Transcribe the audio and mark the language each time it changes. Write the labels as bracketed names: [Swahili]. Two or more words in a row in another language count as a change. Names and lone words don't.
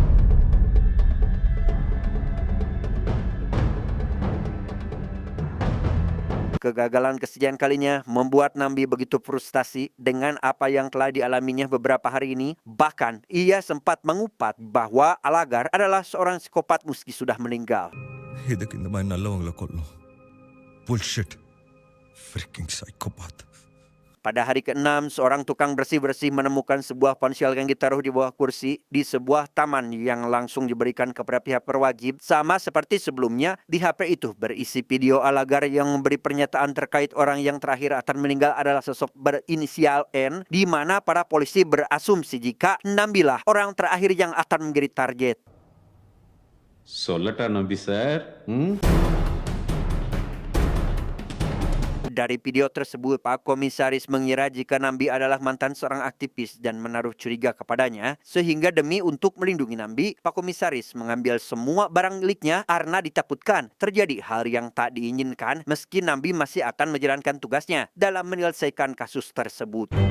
[Indonesian] Kegagalan kesekian kalinya membuat Nambi begitu frustasi dengan apa yang telah dialaminya beberapa hari ini. Bahkan, ia sempat mengupat bahwa Alagar adalah seorang psikopat meski sudah meninggal. [Tamil] இதுக்கு இந்த மாதிரி நல்லவங்களை கொல்லும். [English] Bullshit. Freaking psychopath. [Indonesian] Pada hari ke-6, seorang tukang bersih-bersih menemukan sebuah ponsel yang ditaruh di bawah kursi di sebuah taman yang langsung diberikan kepada pihak berwajib. Sama seperti sebelumnya, di HP itu berisi video Alagar yang memberi pernyataan terkait orang yang terakhir akan meninggal adalah sosok berinisial N, di mana para polisi berasumsi jika Nambilah orang terakhir yang akan menjadi target. [Tamil] சொல்லட்டா நம்பி சார் [Indonesian] Dari video tersebut, Pak Komisaris mengira jika Nambi adalah mantan seorang aktivis dan menaruh curiga kepadanya. Sehingga demi untuk melindungi Nambi, Pak Komisaris mengambil semua barang miliknya karena ditakutkan terjadi hal yang tak diinginkan meski Nambi masih akan menjalankan tugasnya dalam menyelesaikan kasus tersebut.